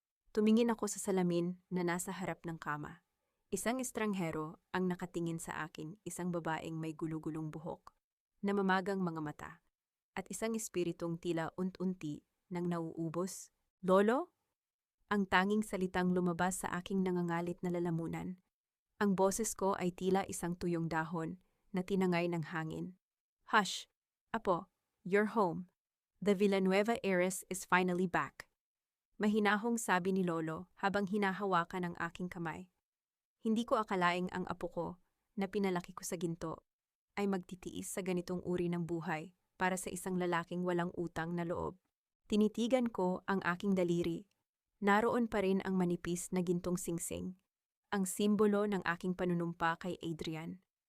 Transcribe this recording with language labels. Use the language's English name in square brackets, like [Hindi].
[Filipino] Tumingin ako sa salamin na nasa harap ng kama. Isang estranghero ang nakatingin sa akin, isang babaeng may gulugulong buhok, namamagang mga mata, at isang espiritong tila unti-unti nang nauubos. Lolo? Ang tanging salitang lumabas sa aking nangangalit na lalamunan. Ang boses ko ay tila isang tuyong dahon na tinangay ng hangin. [English] Hush! Apo, you're home. The Villanueva heiress is finally back. [Filipino] Mahinahong sabi ni Lolo habang hinahawakan ang aking kamay. Hindi ko akalaing ang apo ko, na pinalaki ko sa ginto, ay magtitiis sa ganitong uri ng buhay para sa isang lalaking walang utang na loob. Tinitigan ko ang aking daliri. Naroon pa rin ang manipis na gintong singsing, ang simbolo ng aking panunumpa kay Adrian.